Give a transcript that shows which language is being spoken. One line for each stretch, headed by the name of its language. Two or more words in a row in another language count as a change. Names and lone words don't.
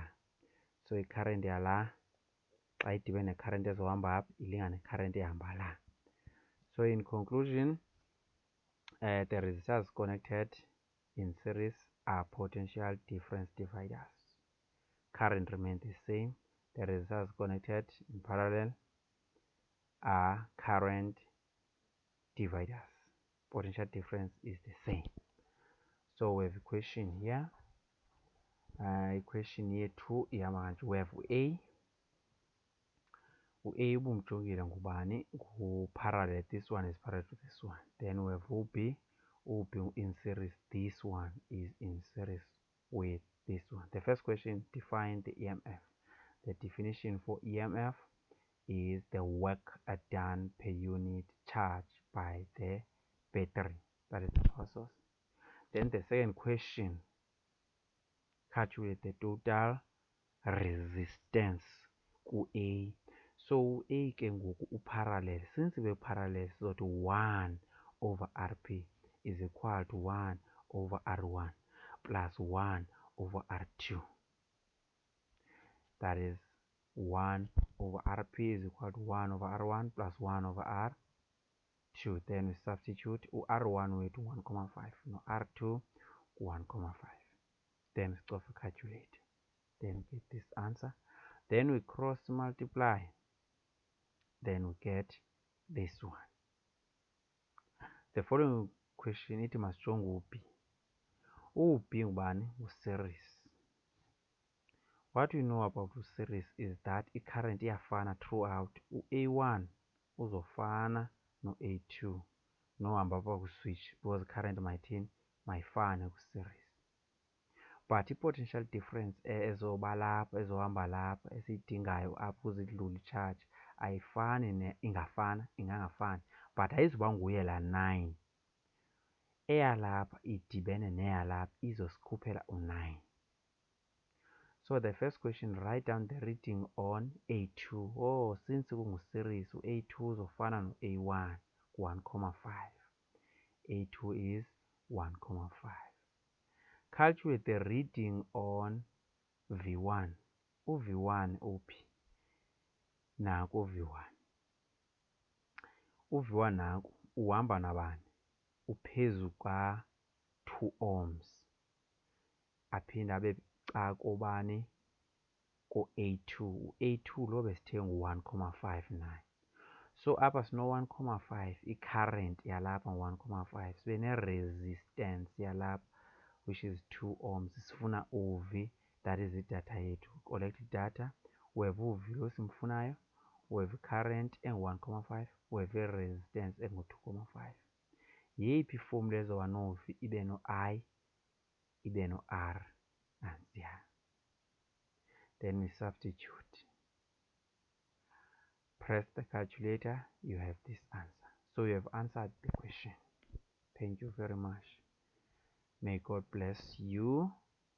Xhosa: So i-current yala xa idibene ne-current ezohamba apha ilingana ne-current ehamba la.
English: So in conclusion, the resistors connected in series are potential difference dividers. Current remains the same. The resistors connected in parallel are current dividers. Potential difference is the same. So we have a question here. Question year 2
Xhosa: ihamba kanje.
English: We have A.
Xhosa: U-A ubumjongile ngubani? Ngu-parallel.
English: This one is parallel to this one. Then we have U-B. U-B in series. This one is in series with this one. The first question, define the EMF. The definition for EMF is the work done per unit charge by the battery. That is the power source. Then the second question, calculate the total resistance ku-A.
Xhosa: So A ke ngoku uparallel.
English: Since we're parallel, so that 1 over Rp is equal to 1 over R1 plus 1 over R2. That is 1 over Rp is equal to 1 over R1 plus 1 over R2. Then we substitute R1 with 1,5, no R2 1,5. Then we stop calculate. Then we get this answer. Then we cross multiply. Then we get this one. The following question, it must strong U-B.
Xhosa: U-B ngubani? Series.
English: What we know about series is that
Xhosa: i-current iyafana
English: throughout.
Xhosa: U-A1 uzofana no-A2 nohamba apha ku-switch
English: because current
Xhosa: mayifane ku-series. But i-potential difference ezoba lapha ezohamba lapha esiyidingayo apha ukuze idlule i-charge ayifani ingangafani, but ayizuba nguye laa 9. Eyalapha idibene neyalapha izosikhuphela u-9.
English: So the first question, write down the reading on A2. Oh, since
Xhosa: kungu-series, u-A2 uzofana no-A1 1,5.
English: A2 is 1,5. Calculate the reading on V1.
Xhosa: U-V1 uphi? Naku u-V1. U-V1 naku uhamba nabani? Uphezu ka-2 ohms. Aphinde abe kobani? Ko-A2. U-A2 lo besithe ngu-1,5 naye. So apha sino-1,5, i-current yalapha ngu-1,5. Sibe ne-resistance yalapha
English: which is
Xhosa: 2 ohms. Sifuna uV,
English: that is
Xhosa: idatha yethu.
English: Collect data. We have
Xhosa: uV lo simfunayo.
English: We have current engu-1,5. We have resistance engu-2,5.
Xhosa: Yeyiphi ifomula ezoba no-V ibe no-I ibe no-R? Nansiya.
English: Then we substitute. Press the calculator, you have this answer. So you have answered the question. Thank you very much. May God bless you.